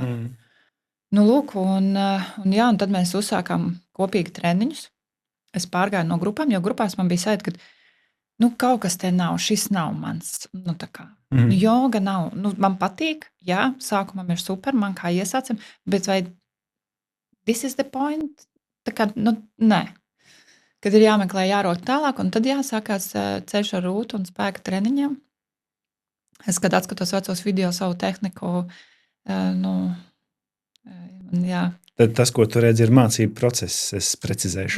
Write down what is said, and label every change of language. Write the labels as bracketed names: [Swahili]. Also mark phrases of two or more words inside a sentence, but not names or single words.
[Latvian] Lūk, un tad mēs uzsākām kopīgi treniņus. Es pārgāju no grupām, jo grupās man bija sajūta, ka kaut kas te nav, šis nav mans. Joga nav, man patīk, jā, sākumam ir super, man kā iesācam, bet vai [English] this is the point? [Latvian] Nē. Kad ir jāmeklē, jārok tālāk, un tad jāsākās ceļš ar Rūtu un spēka treniņiem. Es, kad atskatos vecos video savu tehniku, jā. Tad tas, ko tu redzi, ir mācību process, es precizēšu.